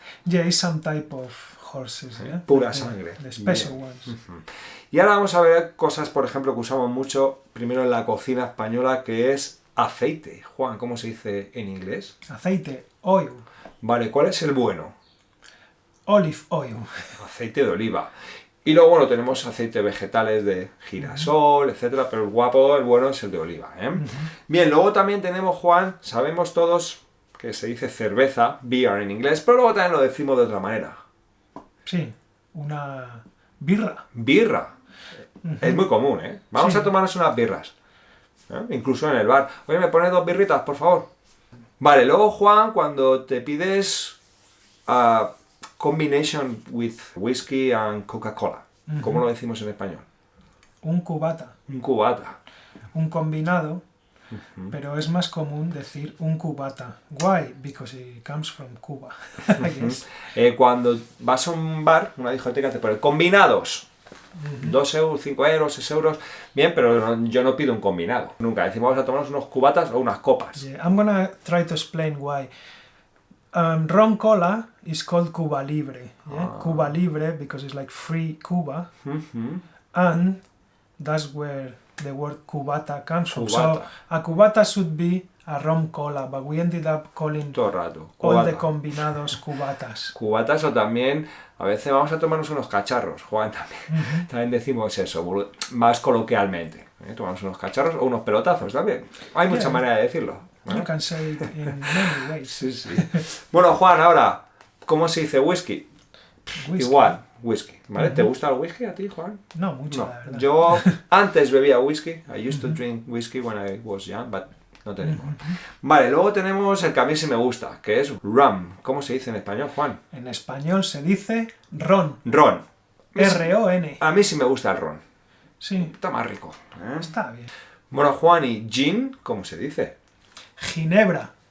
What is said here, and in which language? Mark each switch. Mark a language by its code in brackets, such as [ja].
[en] yeah, it's some type of horses, yeah. [es] Pura [en] Like [es] sangre. [en] The special [es] Bien. [en] ones. [es] Y ahora vamos a ver cosas, por ejemplo, que usamos mucho, primero en la cocina española, que es aceite. Juan, ¿cómo se dice en inglés? Aceite, oil, Vale, ¿cuál es el bueno? [en] olive oil. [es] Aceite de oliva. Y luego, bueno, tenemos aceite vegetales de girasol, etcétera, pero el guapo, el bueno es el de oliva, ¿eh? Bien, luego también tenemos, Juan, sabemos todos que se dice cerveza, beer en inglés, pero luego también lo decimos de otra manera. Sí, una birra. Birra. Es muy común, ¿eh? Vamos Sí. a tomarnos unas birras. ¿eh? Incluso en el bar. Oye, ¿me pones 2 birritas, por favor? Vale, luego, Juan, cuando te pides [en] a combination with whiskey and Coca-Cola, [es] ¿cómo lo decimos en español? Un cubata. Un cubata. Un combinado, pero es más común decir un cubata. [en] Why? Because it comes from Cuba, I guess. [es] Cuando vas a un bar, una discoteca, te pone combinados. 2 euros, 5 euros, 6 euros. Bien, pero yo no pido un combinado. Nunca. Decimos, vamos a tomarnos unos cubatas o unas copas. [en] Yeah, I'm gonna try to explain why. Ron Cola is called Cuba Libre. Yeah? Cuba Libre because it's like free Cuba, and that's where the word cubata comes from. So [es] Cubata. [en] a cubata should be a rum cola, but we ended up calling [es] Todo el rato. [en] all the [es] Cubata. combinados cubatas. Cubatas o también, a veces vamos a tomarnos unos cacharros, Juan, también. También decimos eso, más coloquialmente. Tomamos unos cacharros o unos pelotazos también. Hay mucha Yeah. manera de decirlo. [en] You can say it in many ways. [es] Sí, sí. Bueno, Juan, ahora, ¿cómo se dice whisky? Whisky. Igual, whisky. ¿Vale? ¿Te gusta el whisky a ti, Juan? No, mucho, No. la verdad. Yo antes bebía whisky. [en] I used to drink whiskey when I was young, but [es] no tenemos. Vale, luego tenemos el que a mí sí me gusta, que es rum. ¿Cómo se dice en español, Juan? En español se dice ron. Ron. R-O-N. A mí sí me gusta el ron. Sí, Está más rico. ¿eh? está bien. Bueno, Juan, ¿y gin? ¿Cómo se dice? Ginebra.